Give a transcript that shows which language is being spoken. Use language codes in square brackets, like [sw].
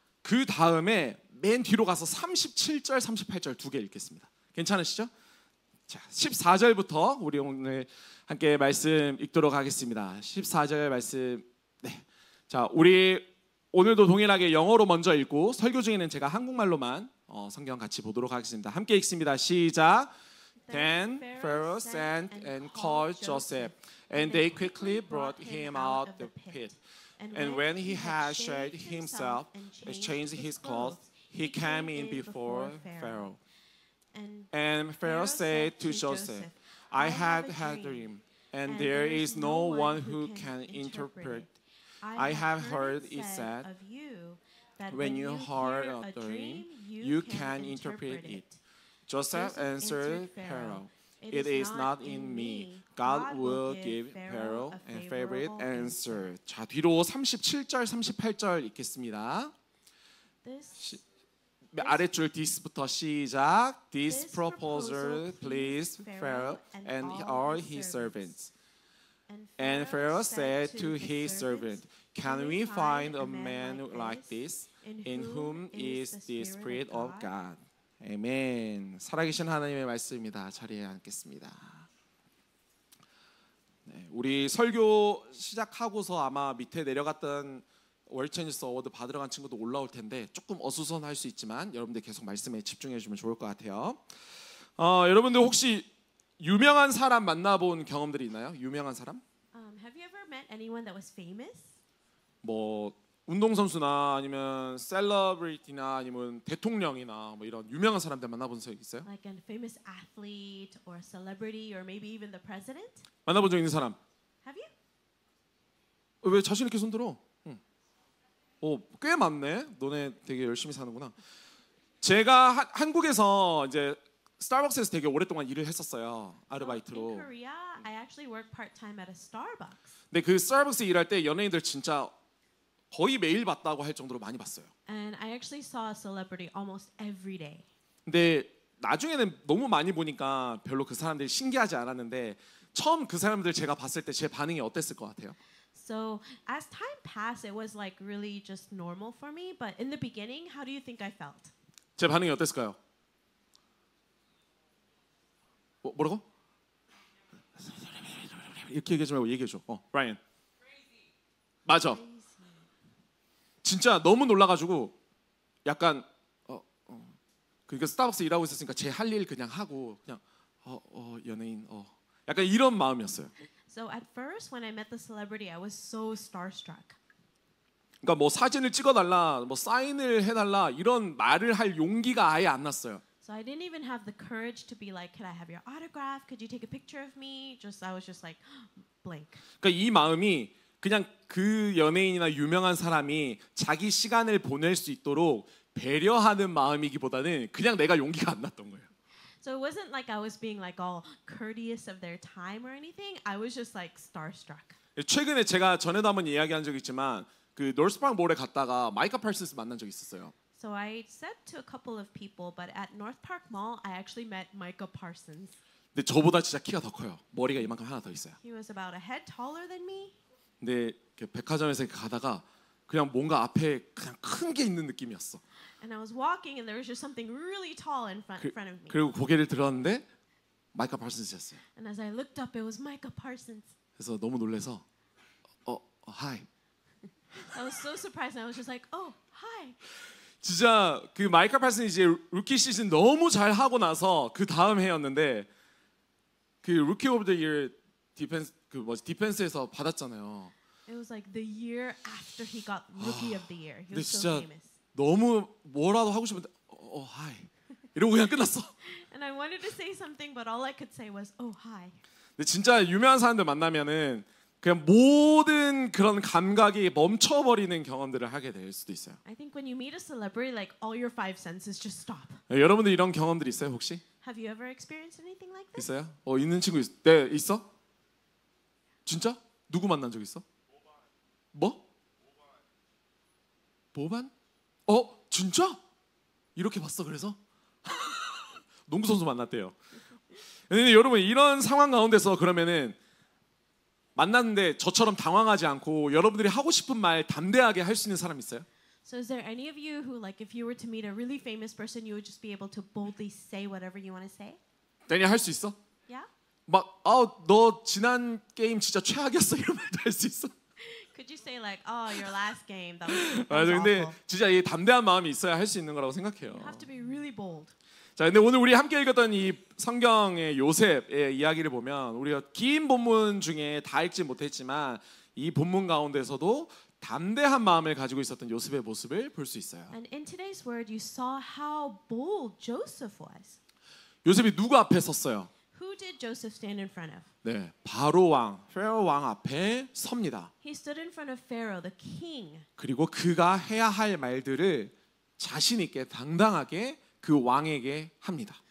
[ko] 그 다음에 맨 뒤로 가서 37절, 38절 2개 읽겠습니다. 괜찮으시죠? 자, 14절부터 우리 오늘 함께 말씀 읽도록 하겠습니다. 14절 말씀. 네. 자, 우리 오늘도 동일하게 영어로 먼저 읽고 설교 중에는 제가 한국말로만 성경 같이 보도록 하겠습니다. 함께 읽습니다. 시작. [en] Then Pharaoh sent and called Joseph, and they quickly brought him out the pit. And when he had shaved himself and changed his clothes, he came in before Pharaoh. And Pharaoh said to Joseph, I had a dream, and there is no one who can interpret. I have heard it said, when you hear a dream, you can interpret it. Joseph answered Pharaoh, it is not in me. God will give Pharaoh a favorite answer. [ko] 자, 뒤로 37절, 38절 읽겠습니다. 아랫줄 this부터 시작. [en] This proposal pleased Pharaoh and all his servants. And Pharaoh said to his servant, can we find a man like this, in whom is the Spirit of God? [ko] 아멘. 살아계신 하나님의 말씀입니다. 자리에 앉겠습니다. 네, 우리 설교 시작하고서 아마 밑에 내려갔던 월드체인지스 어워드 받으러 간 친구도 올라올 텐데 조금 어수선할 수 있지만 여러분들 계속 말씀에 집중해 주면 좋을 것 같아요. 여러분들 혹시 유명한 사람 만나본 경험들이 있나요? 유명한 사람? [en] Have you ever met anyone that was famous? [ko] 뭐 운동선수나 아니면 셀러브리티나 아니면 대통령이나 뭐 이런 유명한 사람들 만나본 적 있어요? [en] Like a famous athlete or a celebrity or maybe even the president? [ko] 만나본 적 있는 사람? [en] Have you? [ko] 왜 자신 있게 손 들어? 꽤 많네. 너네 되게 열심히 사는구나. 제가 한국에서 이제 스타벅스에서 되게 오랫동안 일을 했었어요. 아르바이트로. [en] In Korea, I actually worked part-time at a Starbucks. [ko] 근데 그 스타벅스 일할 때 연예인들 진짜 거의 매일 봤다고 할 정도로 많이 봤어요. [en] And I actually saw a celebrity almost every day. [ko] 근데 나중에는 너무 많이 보니까 별로 그 사람들이 신기하지 않았는데 처음 그 사람들 제가 봤을 때 제 반응이 어땠을 것 같아요? [en] So as time passed, it was like really just normal for me. But in the beginning, how do you think I felt? [ko] 제 반응이 어땠을까요? 뭐라고? 이렇게 얘기하지 말고 얘기해줘. 라이언. 맞아. 진짜 너무 놀라가지고 약간 그러니까 스타벅스 일하고 있었으니까 제 할 일 그냥 하고 그냥 연예인 약간 이런 마음이었어요. [en] So at first, when I met the celebrity, I was so starstruck. [ko] 그러니까 뭐 사진을 찍어달라, 뭐 사인을 해달라 이런 말을 할 용기가 아예 안 났어요. [en] So I didn't even have the courage to be like, "Could I have your autograph? Could you take a picture of me?" I was just like blank. [ko] 그러니까 이 마음이 그냥 그 연예인이나 유명한 사람이 자기 시간을 보낼 수 있도록 배려하는 마음이기보다는 그냥 내가 용기가 안 났던 거예요. [en] So it wasn't like I was being like all courteous of their time or anything. I was just like starstruck. [ko] 최근에 제가 전에도 한번 이야기한 적 있지만 그 노스파크 몰에 갔다가 마이카 팔슨스 만난 적 있었어요. [en] So I said to a couple of people, but at North Park Mall, I actually met Micah Parsons. [ko] 근데 저보다 진짜 키가 더 커요. 머리가 이만큼 하나 더 있어요. [en] He was about a head taller than me. [ko] 근데 백화점에서 가다가 그냥 뭔가 앞에 그냥 큰 게 있는 느낌이었어. [en] And I was walking, and there was just something really tall in front of me. [ko] 그리고 고개를 들었는데 마이카 팔슨스였어요. [en] And as I looked up, it was Micah Parsons. [ko] 그래서 너무 놀래서 hi. [en] I was so surprised, and I was just like, oh, hi. [ko] 진짜 그 마이클 팔슨이 이제 루키 시즌 너무 잘 하고 나서 그 다음 해였는데 그 루키 오브 더 이어 디펜스에서 받았잖아요. [en] It was like the year after he got Rookie of the Year. He was so [ko] 진짜 [en] famous. [ko] 너무 뭐라도 하고 싶은데 hi 이러고 그냥 끝났어. [en] And I wanted to say something, but all I could say was, oh, hi. [ko] 근데 진짜 유명한 사람들 만나면은 그냥 모든 그런 감각이 멈춰버리는 경험들을 하게 될 수도 있어요. [en] I think when you meet a celebrity, like all your five senses just stop. [ko] 여러분들 이런 경험들 있어요 혹시? [en] Have you ever experienced anything like this? [ko] 있어요? 있는 친구 네 있어? 진짜? 누구 만난 적 있어? 뭐? 보반? 진짜? 이렇게 봤어 그래서? 농구 선수 만났대요. 근데 여러분 이런 상황 가운데서 그러면은 만났는데 저처럼 당황하지 않고 여러분들이 하고 싶은 말 담대하게 할 수 있는 사람 있어요? [en] So is there any of you who, like, if you were to meet a really famous person, you would just be able to boldly say whatever you want to say? [ko] 데니 할 수 있어? [en] Yeah? [ko] 너 지난 게임 진짜 최악이었어 이런 말도 할 수 있어? [en] Could you say like, oh, your last game, that was [ko] 맞아, 근데 [en] awful. [ko] 진짜 이 담대한 마음이 있어야 할 수 있는 거라고 생각해요. [en] You have to be really bold. [ko] 자, 근데 오늘 우리 함께 읽었던 이 성경의 요셉의 이야기를 보면 우리가 긴 본문 중에 다 읽지 못했지만 이 본문 가운데서도 담대한 마음을 가지고 있었던 요셉의 모습을 볼 수 있어요. [en] And in today's word, you saw how bold Joseph was. [ko] 요셉이 누구 앞에 섰어요? [en] Who did Joseph stand in front of? [ko] 네, 바로 왕, 페로 왕 앞에 섭니다. [en] He stood in front of Pharaoh, the king. [ko] 그리고 그가 해야 할 말들을 자신 있게 당당하게 그 왕에게 합니다.